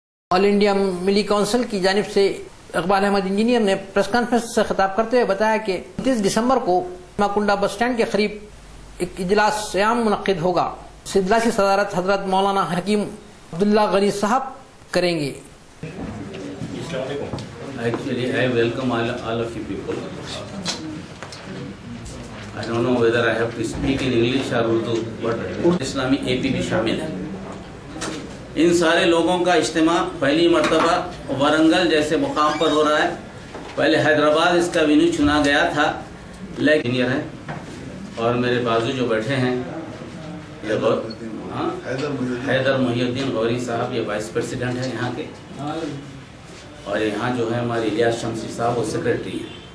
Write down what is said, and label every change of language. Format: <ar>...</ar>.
<hi>All India मिली council की जानिब से इकबाल अहमद इंजीनियर ने प्रेस कॉन्फ्रेंस से खिताब करते हुए बताया कि 29 दिसंबर को माकुंडा बस स्टैंड के करीब एक इजलास आम मुनक़्क़िद होगा। इस इजलास की सदारत हजरत मौलाना हकीम अब्दुल्ला गनी साहब करेंगे।</hi> <en>Actually, I welcome all of you people. I don't know whether I have to speak in English or Urdu, but</en> <hi>Islami AP भी शामिल है। इन सारे लोगों का इज्तिमा पहली मर्तबा वारंगल जैसे मुकाम पर हो रहा है। पहले हैदराबाद इसका वेन्यू चुना गया था, लेकिन है और मेरे बाजू जो बैठे हैं ये हैदर मोहिउद्दीन गौरी साहब, ये वाइस प्रेसिडेंट हैं यहाँ के, और यहाँ जो है हमारे इलियास शमसी साहब, वो सेक्रेटरी हैं।</hi>